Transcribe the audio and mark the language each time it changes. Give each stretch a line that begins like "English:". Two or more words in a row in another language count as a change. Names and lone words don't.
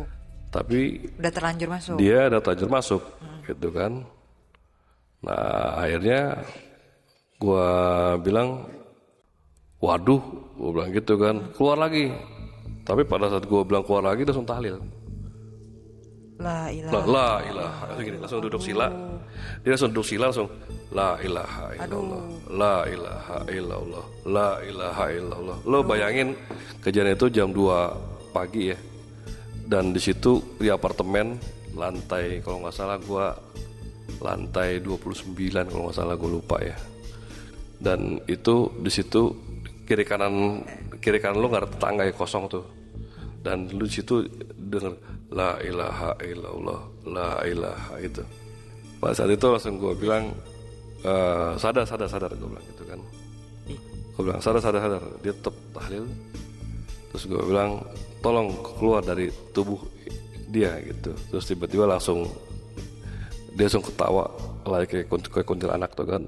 Indonesian: Tapi udah terlanjur masuk. Dia udah terlanjur masuk, gitu kan. Nah akhirnya gue bilang, waduh, gue bilang gitu kan, keluar lagi. Tapi pada saat gue bilang keluar lagi, dia langsung tahlil.
Arabic: لا إله. لا إله.
Indonesian: Langsung duduk sila. Dia langsung duduk sila, langsung
Arabic: لا إله إلا الله. لا إله إلا الله. لا إله إلا الله.
Indonesian: Lo bayangin kejadian itu jam 2 pagi ya. Dan di situ di apartemen lantai, kalau nggak salah gue lantai 29 kalau nggak salah, gue lupa ya. Dan itu di situ kiri kanan lo nggak ada tetangga ya, kosong tuh. Dan lu di situ denger
Arabic: لا إله إلا الله، لا إله
Indonesian: itu. Pada saat itu langsung gue bilang sadar gue bilang gitu kan. Gue bilang sadar. Dia tetap tahlil. Terus gue bilang tolong keluar dari tubuh dia gitu. Terus tiba-tiba dia langsung ketawa kayak kuntilanak tuh kan.